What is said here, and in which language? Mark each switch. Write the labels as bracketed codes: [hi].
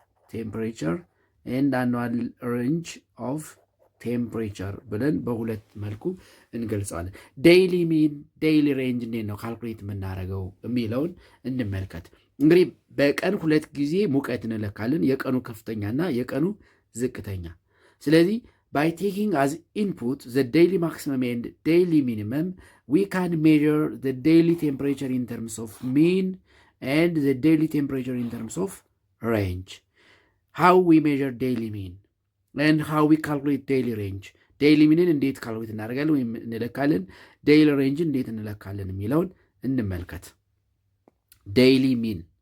[am] ቴምፕሬቸር ኤንድ አኑዋል ሬንጅ ኦፍ ቴምፕሬቸር ብለን በሁለት መልኩ እንገልጸዋለን። ዴይሊ ሚን ዴይሊ ሬንጅ እንዴት ነው ካልኩሌት የምናደርገው የሚለውን እንመልከት። እንግዲህ በቀን 2 ጊዜ ሙቀት እንለካለን፣ የቀኑ ከፍተኛና የቀኑ ዝቅተኛ። ስለዚህ by taking as input the daily maximum and daily minimum, we can measure the daily temperature in terms of mean and the daily temperature in terms of range. [en] How we measure daily mean and how we calculate daily range. [am] daily mean እንዴት ካልኩሌት እናደርጋለን ወይም እንለካለን፣ daily range እንዴት እንለካለን የሚለውን እንመልከት። daily mean